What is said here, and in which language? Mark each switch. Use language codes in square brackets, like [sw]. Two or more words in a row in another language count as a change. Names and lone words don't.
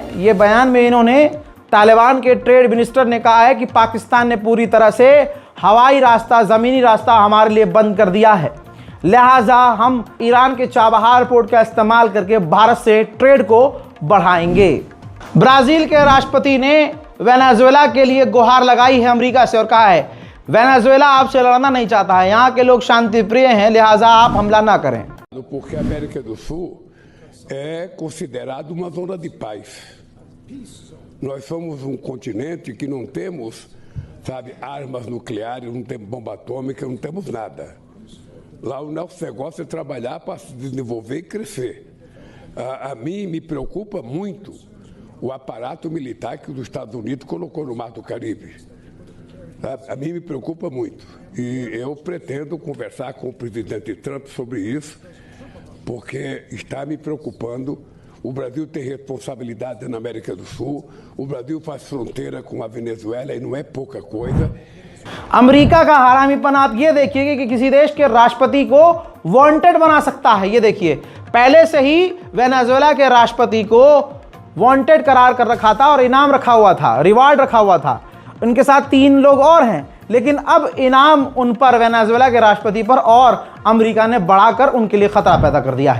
[hi] ये बयान में इन्होंने, तालिबान के ट्रेड मिनिस्टर ने कहा है कि पाकिस्तान ने पूरी तरह से हवाई रास्ता, ज़मीनी रास्ता हमारे लिए बंद कर दिया है, लिहाजा हम ईरान के चाबहार पोर्ट का इस्तेमाल करके भारत से ट्रेड को बढ़ाएंगे। ब्राज़ील के राष्ट्रपति ने वेनेजुएला के लिए गुहार लगाई है अमेरिका से और कहा है, वेनेजुएला आपसे लड़ना नहीं चाहता है, यहाँ के लोग शांति प्रिय हैं, लिहाजा आप हमला ना करें। [pt] Porque a América do Sul é considerado uma zona de paz. Nós somos um continente que não temos, sabe, armas nucleares, não temos bomba atômica, não temos nada. Lá o nosso negócio é trabalhar para se desenvolver e crescer. A mim me preocupa muito o aparato militar que os Estados Unidos colocou no Mar do Caribe. A mim me preocupa muito. E eu pretendo conversar com o presidente Trump sobre isso, porque está me preocupando. O Brasil tem responsabilidade na América do Sul. O Brasil faz fronteira com a Venezuela e não é pouca coisa. [hi] अमेरिका का हरामीपन आप ये देखिए कि किसी देश के राष्ट्रपति को वांटेड बना सकता है। ये देखिए, पहले से ही वेनेजुएला के राष्ट्रपति को वांटेड करार कर रखा था और इनाम रखा हुआ था, रिवार्ड रखा हुआ था। उनके साथ 3 लोग और हैं, लेकिन अब इनाम उन पर, वेनेजुएला के राष्ट्रपति पर, और अमेरिका ने बढ़ाकर उनके लिए खतरा पैदा कर दिया है।